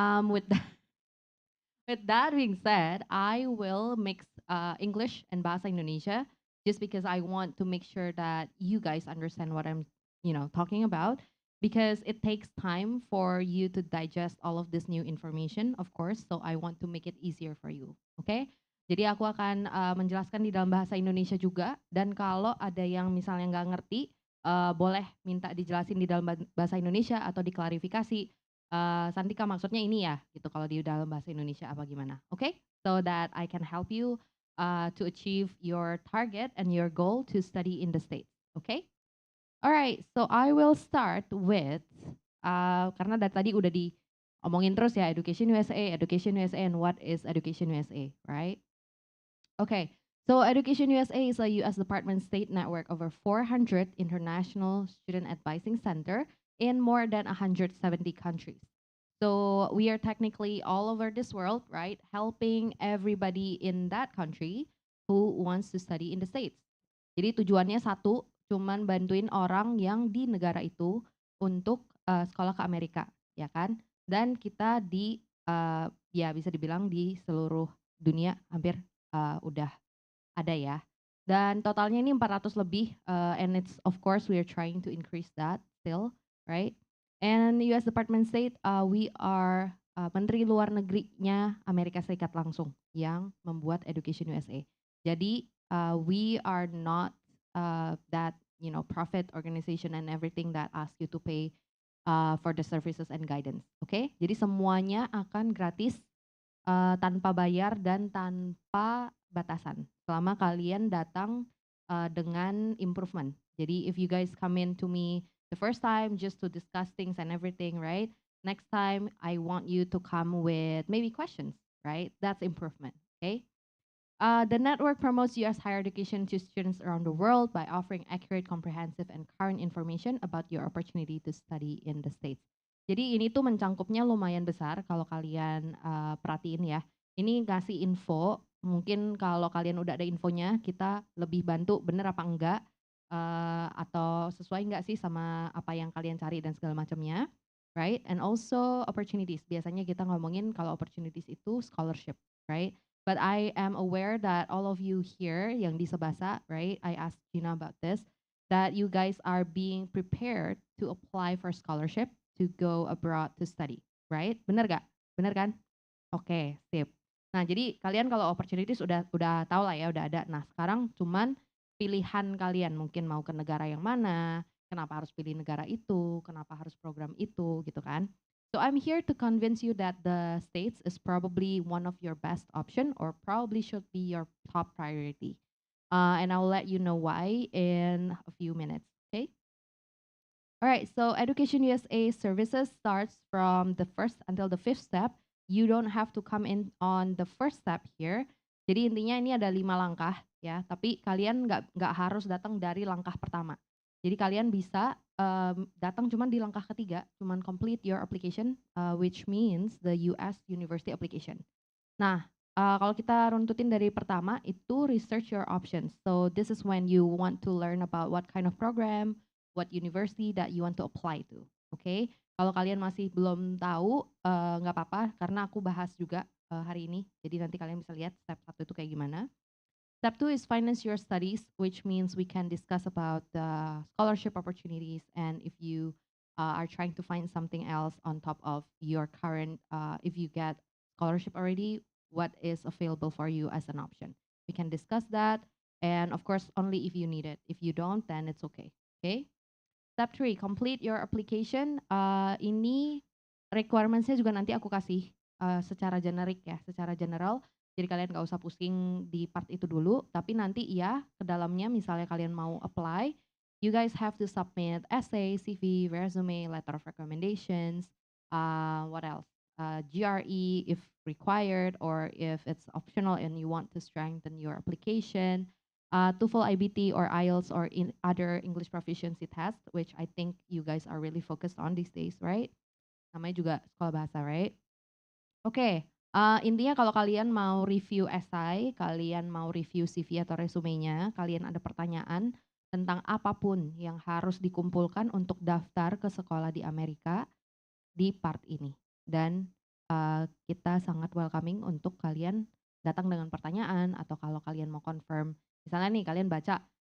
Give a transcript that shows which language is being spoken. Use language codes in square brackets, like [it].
[en] With that, with that being said, I will mix English and Bahasa Indonesia just because I want to make sure that you guys understand what I'm, talking about. because it takes time for you to digest all of this new information, of course. So I want to make it easier for you. [id] Oke? Jadi aku akan menjelaskan di dalam bahasa Indonesia juga. Dan kalau ada yang misalnya nggak ngerti, boleh minta dijelasin di dalam bahasa Indonesia atau diklarifikasi. Santika maksudnya ini ya, gitu. Kalau di dalam bahasa Indonesia apa gimana? Oke? [en] So that I can help you to achieve your target and your goal to study in the States. Okay? Alright, so I will start with, [id] karena dari tadi udah diomongin terus ya, [en] Education USA, and what is Education USA, right? Okay, so Education USA is a US Department state network over 400 international student advising center in more than 170 countries. So we are technically all over this world, right? Helping everybody in that country who wants to study in the States. [id] Jadi tujuannya satu, cuman bantuin orang yang di negara itu untuk sekolah ke Amerika, ya kan? Dan kita ya bisa dibilang di seluruh dunia hampir udah ada ya. Dan totalnya ini 400 lebih, [en] and it's of course we are trying to increase that still, right? And US Department State, we are [id] Menteri Luar Negerinya Amerika Serikat langsung yang membuat Education USA. Jadi [en] we are not that profit organization and everything that ask you to pay for the services and guidance. [id] Oke? Jadi semuanya akan gratis, tanpa bayar dan tanpa batasan selama kalian datang dengan improvement. Jadi [en] if you guys come in to me the first time just to discuss things and everything, right? Next time I want you to come with maybe questions, right? That's improvement, okay? The network promotes U.S. higher education to students around the world by offering accurate, comprehensive, and current information about your opportunity to study in the States. [id] Jadi ini tuh mencangkupnya lumayan besar kalau kalian perhatiin ya. Ini ngasih info, mungkin kalau kalian udah ada infonya, kita lebih bantu bener apa enggak, atau sesuai enggak sih sama apa yang kalian cari dan segala macamnya, right? [en] And also opportunities. [id] Biasanya kita ngomongin kalau opportunities itu scholarship, [en] right? But I am aware that all of you here [id] yang di Sebasa, [en] right? I asked Gina about this, that you guys are being prepared to apply for scholarship to go abroad to study, right? [id] Bener gak? Bener kan? Oke, sip. Nah, jadi kalian kalau opportunities udah tahu lah ya, udah ada. Nah, sekarang cuman pilihan kalian mungkin mau ke negara yang mana, kenapa harus pilih negara itu, kenapa harus program itu, gitu kan? [en] So I'm here to convince you that the States is probably one of your best option or probably should be your top priority. And I'll let you know why in a few minutes, okay? All right, so Education USA services starts from the first until the fifth step. You don't have to come in on the first step here. [id] Jadi intinya ini ada 5 langkah ya, tapi kalian nggak harus datang dari langkah pertama. Jadi kalian bisa datang cuman di langkah ketiga, cuman [en] complete your application, which means the US University application. [id] Nah, kalau kita runtutin dari pertama itu research your options. [en] So this is when you want to learn about what kind of program, what university that you want to apply to. [id] Oke, kalau kalian masih belum tahu, nggak apa-apa karena aku bahas juga hari ini. Jadi nanti kalian bisa lihat step 1 itu kayak gimana. [en] Step 2 is finance your studies, which means we can discuss about the scholarship opportunities and if you are trying to find something else on top of your current, if you get scholarship already, what is available for you as an option. We can discuss that, and of course, only if you need it. If you don't, then it's okay. Okay? Step 3, complete your application. [id] Ini requirements-nya juga nanti aku kasih secara generik ya, secara general. Jadi kalian nggak usah pusing di part itu dulu, tapi nanti ya ke dalamnya misalnya kalian mau apply, [en] you guys have to submit essay, CV, resume, letter of recommendations, what else? GRE if required or if it's optional and you want to strengthen your application. TOEFL, IBT, or IELTS, or in other English proficiency test, which I think you guys are really focused on these days, right? [id] Namanya juga sekolah bahasa, right? Oke. Intinya kalau kalian mau review essay, kalian mau review CV atau resumenya, kalian ada pertanyaan tentang apapun yang harus dikumpulkan untuk daftar ke sekolah di Amerika di part ini. Dan kita sangat welcoming untuk kalian datang dengan pertanyaan atau kalau kalian mau confirm. Misalnya nih kalian baca